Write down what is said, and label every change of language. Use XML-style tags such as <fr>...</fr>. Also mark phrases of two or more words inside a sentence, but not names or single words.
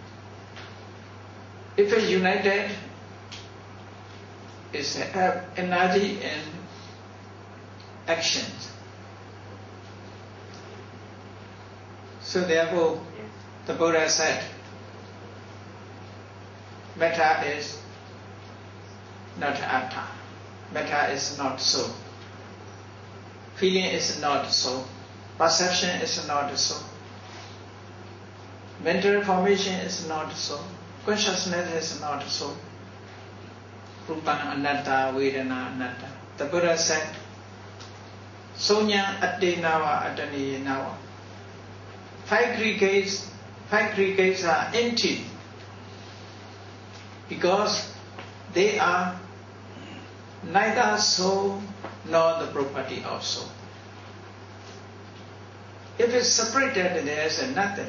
<en>If it's united, it's have energy and actions. So therefore, the Buddha said, metta is not atta. Metta is not so. Feeling is not so. Perception is not so. Mental formation is not so. Consciousness is not so.</en> <pi>Rupa anatta, Vedana anatta.</pi> <en>The Buddha said,</en> <pi>Sonya ade nawa adani nawa.</pi> <en>Five aggregates are empty because they are neither soul nor the property of soul. If it's separated, there is nothing.</en>